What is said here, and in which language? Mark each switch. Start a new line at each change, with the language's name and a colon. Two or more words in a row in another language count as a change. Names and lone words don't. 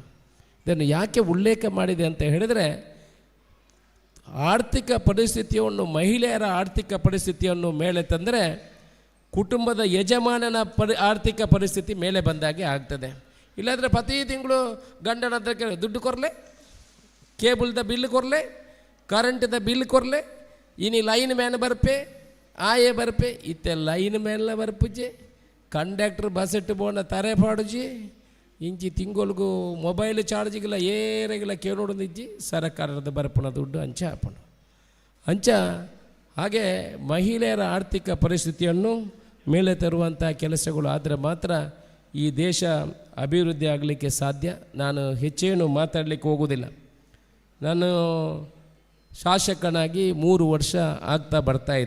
Kannada: ಇದನ್ನು ಯಾಕೆ ಉಲ್ಲೇಖ ಮಾಡಿದೆ ಅಂತ ಹೇಳಿದರೆ, ಆರ್ಥಿಕ ಪರಿಸ್ಥಿತಿಯನ್ನು, ಮಹಿಳೆಯರ ಆರ್ಥಿಕ ಪರಿಸ್ಥಿತಿಯನ್ನು ಮೇಲೆ ತಂದರೆ ಕುಟುಂಬದ ಯಜಮಾನನ ಆರ್ಥಿಕ ಪರಿಸ್ಥಿತಿ ಮೇಲೆ ಬಂದಾಗೆ ಆಗ್ತದೆ. ಇಲ್ಲಾಂದರೆ ಪ್ರತಿ ತಿಂಗಳು ಗಂಡನ ಹತ್ರ ಕೇಳಿ
Tulu: ದುಡ್ಡು ಕೊರಲೆ, ಕೇಬಲ್ದ ಬಿಲ್ ಕೊರಲೆ, ಕರೆಂಟ್ದ ಬಿಲ್ ಕೊರಲೆ, ಇನಿ
English: line man
Tulu: ಬರ್ಪೆ, ಆಯೆ ಬರ್ಪೆ, ಇತ್ತೆ
English: line man
Tulu: ಬರ್ಪುಜೆ, ಕಂಡಕ್ಟರ್ ಬಸ್ ಇಟ್ಟು ಬೋನ ತರೆ ಪಾಡುಜಿ, ಇಂಚಿ ತಿಂಗಳಿಗೂ ಮೊಬೈಲ್ ಚಾರ್ಜಿಗಿಲ್ಲ ಏರೆಗಿಲ್ಲ ಕೇಳೋಡಿದ್ಜಿ ಸರ್ಕಾರದ ಬರ್ಪಣ ದುಡ್ಡು ಅಂಚ ಹಾಪಣ ಅಂಚ.
Kannada: ಹಾಗೆ ಮಹಿಳೆಯರ ಆರ್ಥಿಕ ಪರಿಸ್ಥಿತಿಯನ್ನು ಮೇಲೆ ತರುವಂಥ ಕೆಲಸಗಳು ಆದರೆ ಮಾತ್ರ ಈ ದೇಶ ಅಭಿವೃದ್ಧಿ ಆಗಲಿಕ್ಕೆ ಸಾಧ್ಯ. ನಾನು ಹೆಚ್ಚೇನು ಮಾತಾಡಲಿಕ್ಕೆ ಹೋಗೋದಿಲ್ಲ. ನಾನು ಶಾಸಕನಾಗಿ 3 ವರ್ಷ ಆಗ್ತಾ ಬರ್ತಾಯಿದೆ.